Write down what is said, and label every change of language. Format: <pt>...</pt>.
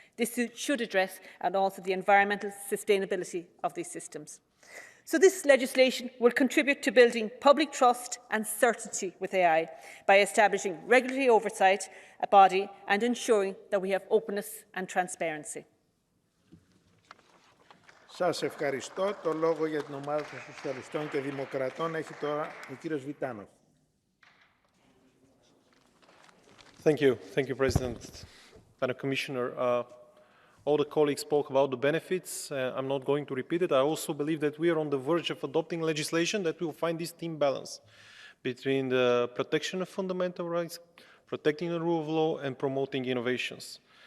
<en>This should address and also the environmental sustainability of these systems. So this legislation will contribute to building public trust and certainty with AI by establishing regulatory oversight body and ensuring that we have openness and transparency.</en> <el>Σας ευχαριστώ. Το λόγο για την ομάδα των Σοσιαλιστών και Δημοκρατών έχει τώρα ο κύριος Βιτάνος.</el> <en>Thank you, President. Madam Commissioner, all the colleagues spoke about the benefits. I'm not going to repeat it. I also believe that we are on the verge of adopting legislation that will find this team balance between the protection of fundamental rights, protecting the rule of law, and promoting innovations.</en>